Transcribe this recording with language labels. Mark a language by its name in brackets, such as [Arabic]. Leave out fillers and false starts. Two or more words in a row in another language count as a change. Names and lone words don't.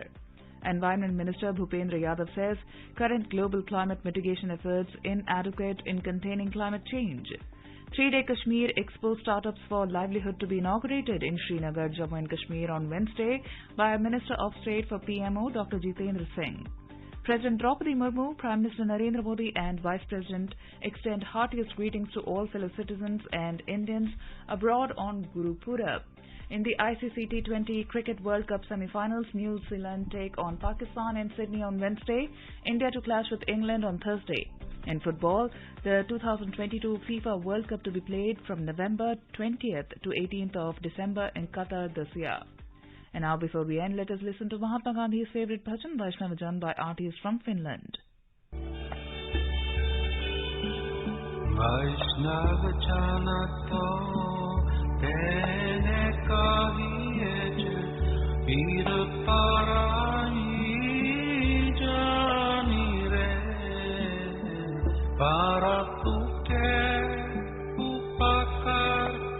[English] Environment Minister Bhupendra Yadav says current global climate mitigation efforts inadequate in containing climate change. 3-day Kashmir Expo Startups for Livelihood to be inaugurated in Srinagar, Jammu and Kashmir on Wednesday by Minister of State for PMO Dr. Jitendra Singh. President Draupadi Murmu, Prime Minister Narendra Modi and Vice President extend heartiest greetings to all fellow citizens and Indians abroad on Guru Purab. In the ICC T20 Cricket World Cup semi-finals, New Zealand take on Pakistan in Sydney on Wednesday, India to clash with England on Thursday. In football, the 2022 FIFA World Cup to be played from November 20th to 18th of December in Qatar this year. And now before we end, let us listen to Mahatma Gandhi's favorite bhajan, Vaishnavajan, by artists from Finland. [Gujarati] તેને કહીએ પીડ પરાઈ જાણે રે પરા તુ કે ઉપકાર